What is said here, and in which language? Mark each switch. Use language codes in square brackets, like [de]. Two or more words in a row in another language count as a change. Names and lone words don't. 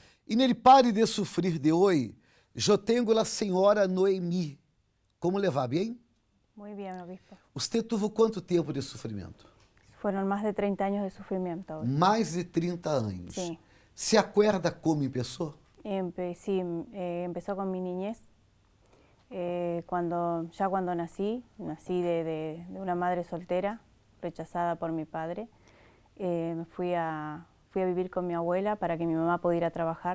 [pt] E nele pare de sofrer de hoje, eu tenho a senhora Noemi. Como levar, bem? [es] Muy bien, obispo. [pt] Você teve quanto tempo de sofrimento? [es] Fueron más de 30 años de sufrimiento. [pt] Mais de 30 anos. [es] Sí. Se acuerda como empezou? Sí, empezó con mi niñez. Cuando nací de una madre soltera, rechazada por mi padre. Fui a vivir con mi abuela para que mi mamá pudiera trabajar.